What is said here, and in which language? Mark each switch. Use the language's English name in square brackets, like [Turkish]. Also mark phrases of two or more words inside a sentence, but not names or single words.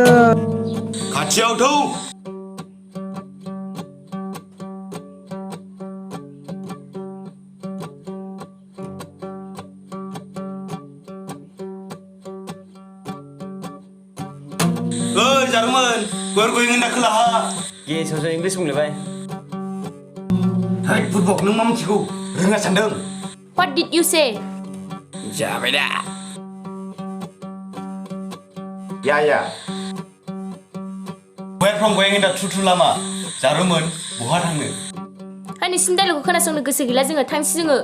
[Bodo] खाथियाव थौ ओइ जारौमोन [English] where going [Bodo] होनना खोलाहा गेसावसो इंलिस बुंलायबाय है फुटबल नों मा मिथिगौ रोङा सानदों [English] What did you say? [Bodo] जाबाय दा या [English] where from going [Bodo] होनना थ्रु लामा जारौमोन बहा थांनो है नोंसिनि डायलगखौ खोनासंनो गोसो गैला जोङो थांसै जोङो